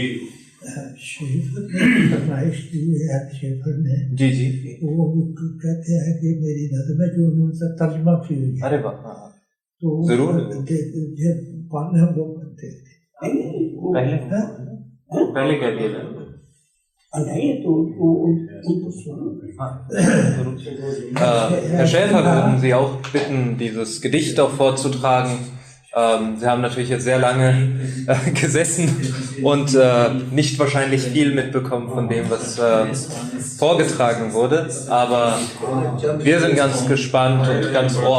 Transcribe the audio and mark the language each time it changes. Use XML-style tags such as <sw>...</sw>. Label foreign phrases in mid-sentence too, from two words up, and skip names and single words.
<ur>شریف فرمائش کی ہے شیخر نے، جی جی وہ کہتے ہیں کہ میری نظم ہے جو انہوں نے ترجمہ کی ہوئی ہے، ارے واہ تو ضرور پڑھنے وہ کرتے تھے پہلے کہہ دیا تھا۔</ur> <de>Herr Schäfer, wir würden Sie auch bitten, dieses Gedicht auch vorzutragen. Sie haben natürlich jetzt sehr lange gesessen und nicht wahrscheinlich viel mitbekommen von dem, was vorgetragen wurde, aber wir sind ganz gespannt und ganz ohr.</de>